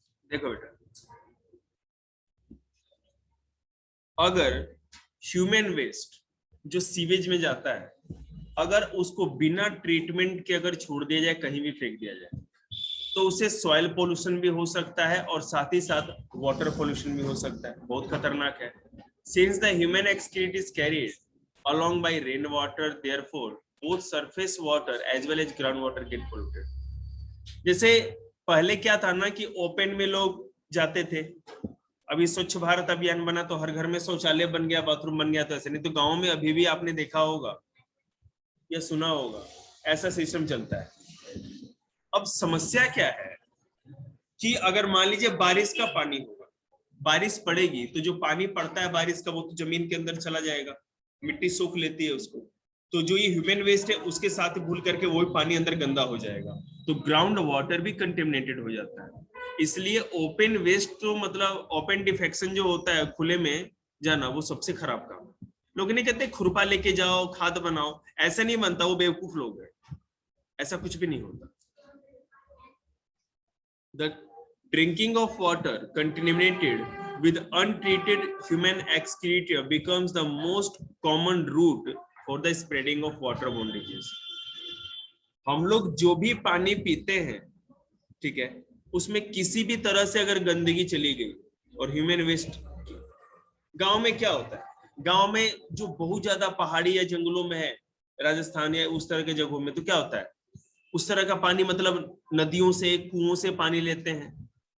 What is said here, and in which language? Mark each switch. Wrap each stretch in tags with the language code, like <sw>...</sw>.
<hi>देखो बेटा, अगर ह्यूमन वेस्ट जो सीवेज में जाता है, अगर उसको बिना ट्रीटमेंट के अगर छोड़ दिया जाए, कहीं भी फेंक दिया जाए, तो उससे सॉइल पोल्यूशन भी हो सकता है और साथ ही साथ वाटर पोल्यूशन भी हो सकता है। बहुत खतरनाक है।</hi> <en>Since the human excreta is carried along by rainwater, therefore both surface water as well as groundwater get polluted.</en> <hi>जैसे पहले क्या था ना कि ओपन में लोग जाते थे, अभी स्वच्छ भारत अभियान बना तो हर घर में शौचालय बन गया, बाथरूम बन गया, तो ऐसे नहीं तो गांव में अभी भी आपने देखा होगा या सुना होगा, ऐसा सिस्टम चलता है। अब समस्या क्या है कि अगर मान लीजिए बारिश का पानी होगा, बारिश पड़ेगी तो जो पानी पड़ता है बारिश का वो तो जमीन के अंदर चला जाएगा, मिट्टी सोख लेती है उसको, तो जो ये ह्यूमन वेस्ट है उसके साथ भूल करके वही पानी अंदर गंदा हो जाएगा, तो ग्राउंड वाटर भी कंटेमिनेटेड हो जाता है। इसलिए ओपन वेस्ट तो मतलब ओपन डिफेक्शन जो होता है, खुले में जाना, वो सबसे खराब काम है। लोग नहीं कहते खुरपा लेके जाओ खाद बनाओ, ऐसा नहीं बनता, वो बेवकूफ लोग हैं, ऐसा कुछ भी नहीं होता।</hi> <en>The drinking of water contaminated with untreated human excreta becomes the most common route for the spreading of waterborne disease.</en> <hi>हम लोग जो भी पानी पीते हैं, ठीक है, उसमें किसी भी तरह से अगर गंदगी चली गई और ह्यूमन वेस्ट, गांव में क्या होता है, गांव में जो बहुत ज्यादा पहाड़ी या जंगलों में है, राजस्थान या उस तरह के जगहों में, तो क्या होता है, उस तरह का पानी मतलब नदियों से कुओं से पानी लेते हैं।</hi>